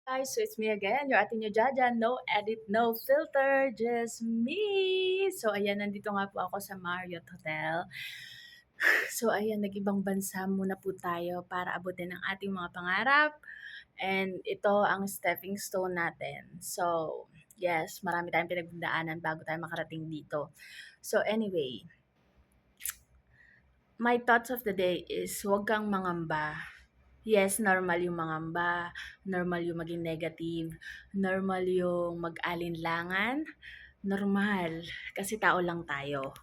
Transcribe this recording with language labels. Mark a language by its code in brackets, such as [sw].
[en] Guys, so it's me again, your ate nyo Jaja, no edit, no filter, just me! [tl] So ayan, nandito nga po ako sa Marriott Hotel. So ayan, nag-ibang bansa muna po tayo para abutin ang ating mga pangarap. And ito ang stepping stone natin. So, yes, marami tayong pinagdaanan bago tayo makarating dito. [en] So anyway, my thoughts of the day is [tl] huwag kang mangamba. Yes, normal yung mangamba, normal yung maging negative, normal yung mag-alinlangan, normal, kasi tao lang tayo.